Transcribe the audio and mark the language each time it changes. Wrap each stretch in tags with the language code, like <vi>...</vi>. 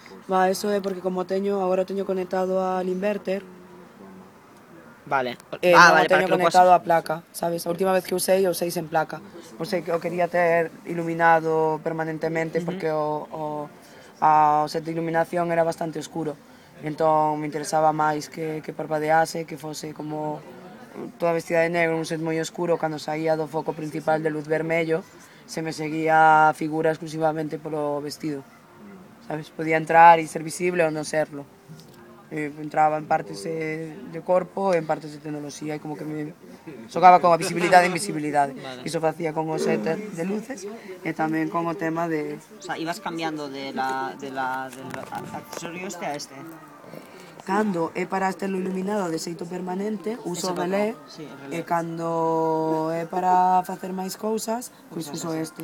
<gl>Va, eso es porque como teño, ahora teño conectado al inverter. Vale. Vale, teño conectado a placa, ¿sabes?</gl> <es>La última vez que usé, yo usé en placa. O sea, que quería tener iluminado permanentemente porque o set de iluminación era bastante oscuro.</es> <gl>Entón, me interesaba máis que parpadease, que fose como toda vestida de negro, un set moi oscuro, cando saía do foco principal de luz vermello, se me seguía a figura exclusivamente polo vestido. Sabes, podía entrar e ser visible ou non serlo. Entraba en partes de corpo e en partes de tecnoloxía e como que me xogaba con a visibilidade e invisibilidade. Vale. Iso facía con o set de luces e tamén con o tema de...</gl> <es>O sea, ibas cambiando del accesorio este a este.</es> <gl>Cando é para estelo iluminado de xeito permanente, uso relé, sí, e cando é para facer máis cousas, pois uso este.</gl>